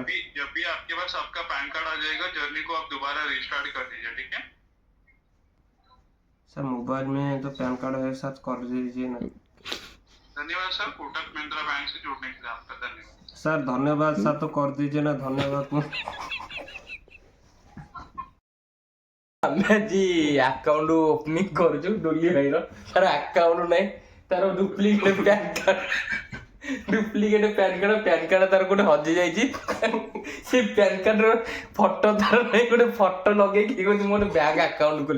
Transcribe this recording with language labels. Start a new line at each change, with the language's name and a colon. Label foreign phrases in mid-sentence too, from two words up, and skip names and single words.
Hindi: जब भी आपके पास आपका पैन कार्ड आ जाएगा, जर्नी को आप दोबारा रिस्टार्ट कर दीजिए, ठीक है? सर मोबाइल में तो पैन कार्ड है, साथ कर दीजिए ना। धन्यवाद सर, कोटक महिंद्रा बैंक से जुड़ने के लिए आपका धन्यवाद। सर धन्यवाद सर, तो कर दीजिए ना, धन्यवाद।
Odia: ଆମେ ଆଜି ଆକାଉଣ୍ଟ ଓପନିଂ କରୁଛୁ ଡୁଲି ଭାଇର। ତାର ଆକାଉଣ୍ଟ ନାହିଁ, ତାର ଡୁପ୍ଲିକେଟ୍ ପ୍ୟାନ୍ କାର୍ଡ ତାର ଗୋଟେ ହଜି ଯାଇଛି। ସେ ପ୍ୟାନ୍ କାର୍ଡର ଫଟୋ ତାର ନାହିଁ, ଗୋଟେ ଫଟୋ ଲଗେଇକି କହୁଛି ମୁଁ ଗୋଟେ ବ୍ୟାଙ୍କ ଆକାଉଣ୍ଟ ଖୋଲି।